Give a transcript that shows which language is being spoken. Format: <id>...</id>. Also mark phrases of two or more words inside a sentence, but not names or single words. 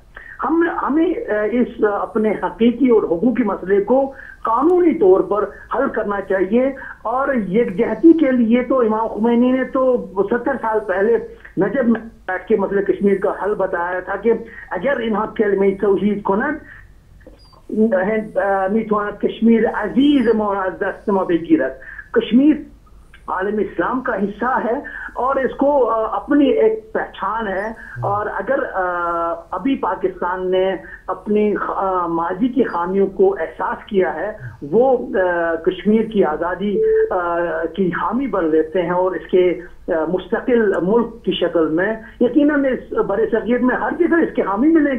<ur>ہمیں اس اپنے حقیقی اور حقوقی مسئلے کو قانونی طور پر حل کرنا چاہیے، اور یکجہتی کے لیے تو امام خمینی نے تو 70 سال پہلے نجف میں بیٹھ کے مسئلہ کشمیر کا حل بتایا تھا کہ</ur> <fa>اگر انہاں کلمہ توحید کنند میتواند کشمیر عزیز ما از دست ما بگیرد۔</fa> <ur>کشمیر عالم اسلام کا حصہ ہے اور اس کو اپنی ایک پہچان ہے، اور اگر ابھی پاکستان نے اپنی ماضی کی خامیوں کو احساس کیا ہے، وہ کشمیر کی آزادی کی حامی بن لیتے ہیں اور اس کے مستقل ملک کی شکل میں، یقیناً اس برِ صغیر میں ہر جگہ اس کے حامی ملیں گے۔</ur>